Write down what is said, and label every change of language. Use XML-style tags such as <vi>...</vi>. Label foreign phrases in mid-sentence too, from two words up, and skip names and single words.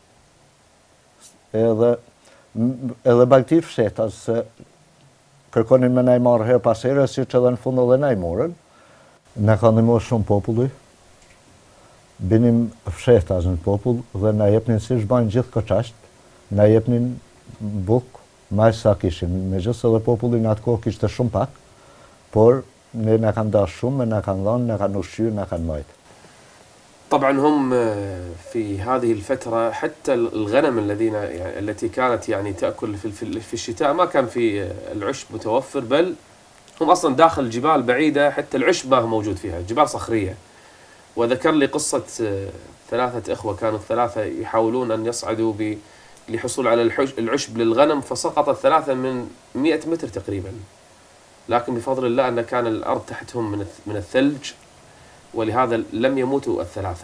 <sq>edhe bagti fshetas, se kërkonin me naj marrë her pas here, si që edhe në fund edhe naj morën, na ka ndihmuar shumë populli, binim fshetas në popull dhe na jepnin si shbajnë gjithë koqasht, na jepnin buk, maj sa kishin, me gjithë edhe populli në atë kohë kishte shumë pak, por ne na kanë dash shumë, na kanë dhënë, na kanë ushqyer, na kanë majt.</sq> <ar>طبعا هم في هذه الفترة حتى الغنم التي كانت يعني تأكل في الشتاء ما كان في العشب متوفر، بل هم أصلا داخل جبال بعيدة، حتى العشب ما هو موجود فيها، جبال صخرية. وذكر لي قصة ثلاثة إخوة، كانوا الثلاثة يحاولون أن يصعدوا للحصول على العشب للغنم، فسقط الثلاثة من 100 متر تقريبا، لكن بفضل الله أن كان الأرض تحتهم من الثلج، ولهذا لم يموتوا الثلاثة.</ar>